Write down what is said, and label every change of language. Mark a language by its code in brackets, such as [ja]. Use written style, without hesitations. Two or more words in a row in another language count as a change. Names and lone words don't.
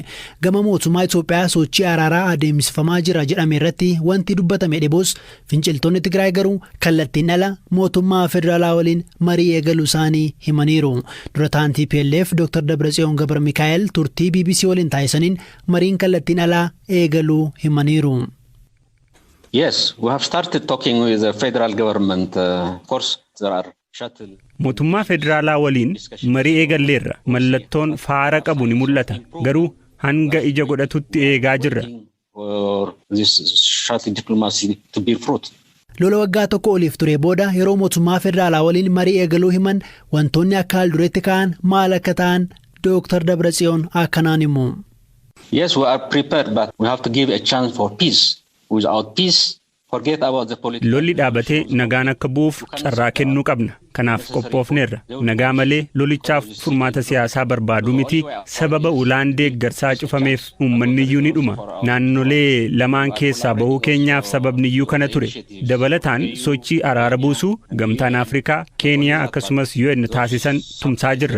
[om] Gama mootummaa Itoophiyaa sochii araaraa adeemsifamaa jira jedhame irratti wanti dubbatame dhibuus finciltoonni Tigraay garuu kallattiin ala mootummaa federaalaa waliin marii eegaluu isaanii himaniiru. Durataan TPLF Dr. Dabratsiyoon Gabra Mikaa'el turtii BBC waliin taasisaniin mariin kallattiin alaa eegaluu himaniiru. [en] Yes, we have started talking with the federal government. Of course, there are shuttle. [om] Mootummaa federaalaa waliin marii eegalleerra. Mallattoon faara qabu ni mul'ata. Garuu hanga ija godhatutti eegaa jirra. [en] This shuttle diplomacy to bear fruit. [om] Lola waggaa tokko oliif ture booda yeroo mootummaa federaalaa waliin marii eegaluu himan wantoonni akka haldureetti ka'an maal akka ta'an Dr. Dabratsiyoon akkanaan himu. [en] Yes, we are prepared, but we have to give a chance for peace. Without peace, forget about the politics. [om] Lolli dhaabatee nagaan akka bu'uuf carraa kennuu qabna. Kanaaf qophoofneerra. Nagaa malee lolichaaf furmaata siyaasaa barbaadu miti. Sababa ulaan deeggarsaa cufameef uummanni iyyuu ni dhuma. Naannolee lamaan keessaa bahuu keenyaaf sababni iyyuu kana ture. Dabalataan sochii araara buusuu gamtaan Afrikaa, Keeniyaa akkasumas UN taasisan tumsaa jirra.